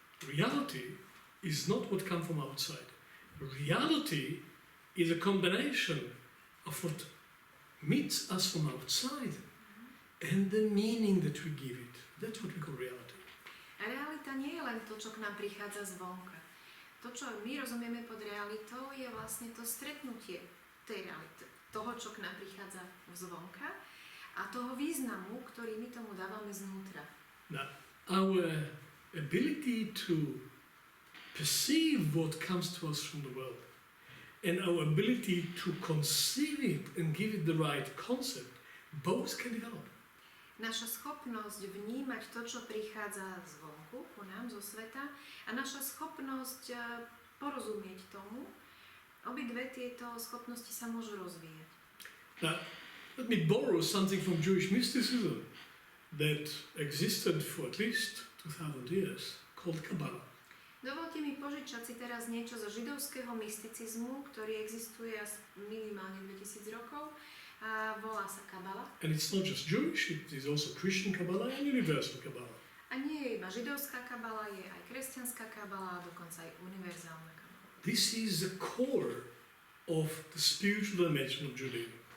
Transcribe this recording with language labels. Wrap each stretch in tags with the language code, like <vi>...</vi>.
<en>Reality is not what comes from outside. Reality is a combination of what meets us from outside and the meaning that we give it. That's what we call reality.</en> <sk>A realita nie je len to, čo k nám prichádza zvonka. To, čo my rozumieme pod realitou, je vlastne to stretnutie tej reality, toho, čo k nám prichádza zvonka a toho významu, ktorý my tomu dávame znútra.</sk> <en>Now, our ability to perceive what comes to us from the world and our ability to conceive it and give it the right concept, both can develop.</en> <sk>Naša schopnosť vnímať to, čo prichádza zvonku, ku nám, zo sveta, a naša schopnosť porozumieť tomu, obidve tieto schopnosti sa môžu rozvíjať.</sk> <en>Now, let me borrow something from Jewish mysticism that existed for at least 2000 years, called Kabbalah.</en> <sk>Dovolte mi požičať si teraz niečo zo židovského mysticizmu, ktorý existuje minimálne 2000 rokov a volá sa Kabbalah.</sk> <en>And it's not just Jewish, it is also Christian Kabbalah and universal Kabbalah.</en> <sk>A nie je iba židovská kabala, je aj kresťanská kabala a dokonca aj univerzálna kabala.</sk> <en>This is the core of the spiritual dimension of Judaism.</en>